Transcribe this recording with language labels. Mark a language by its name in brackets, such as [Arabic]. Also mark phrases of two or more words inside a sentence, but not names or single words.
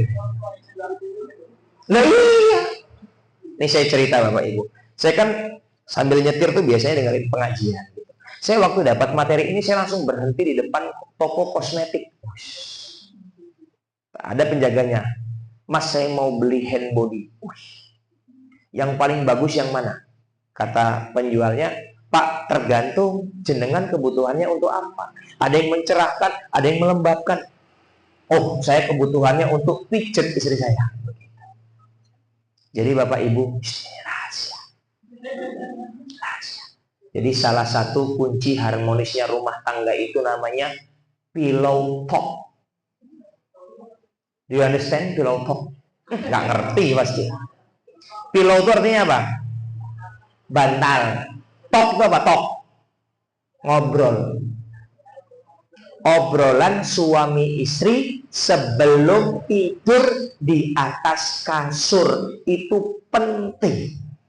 [Indonesian] Nah iya. Ini saya cerita Bapak Ibu. Saya kan sambil nyetir tuh biasanya dengerin pengajian. Saya waktu dapat materi ini, saya langsung berhenti di depan toko kosmetik. Ada penjaganya. Mas, saya mau beli [English] hand body. [Indonesian] Yang paling bagus yang mana? Kata penjualnya, Pak, tergantung jenengan kebutuhannya untuk apa. Ada yang mencerahkan, ada yang melembabkan. Oh, saya kebutuhannya untuk pijet istri saya. Jadi Bapak Ibu, rahasia. Jadi salah satu kunci harmonisnya rumah tangga itu namanya [English] pillow talk. Do you understand pillow talk? [Indonesian] Nggak ngerti pasti. Pillow itu artinya apa? Bantal. Talk itu apa? Talk. Ngobrol. Obrolan suami istri sebelum tidur di atas kasur itu penting.